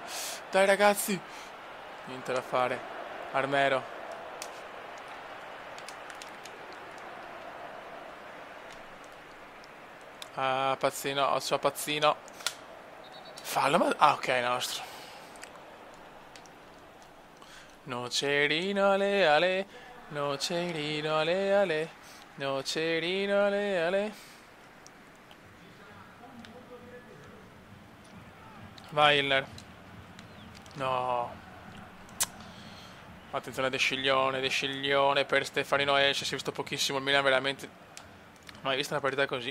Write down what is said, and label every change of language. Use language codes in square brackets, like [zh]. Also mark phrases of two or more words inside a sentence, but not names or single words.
[it] Dai ragazzi. Niente da fare. Armero. Ah, Pazzino. Osso Pazzino. Fallo, ma... Ah, ok, nostro. Nocerino ale ale, nocerino ale ale, nocerino ale ale. Vai Hiller. No. Attenzione De Sciglione per Stefanino esce, si è visto pochissimo il Milan veramente. Non hai visto una partita così.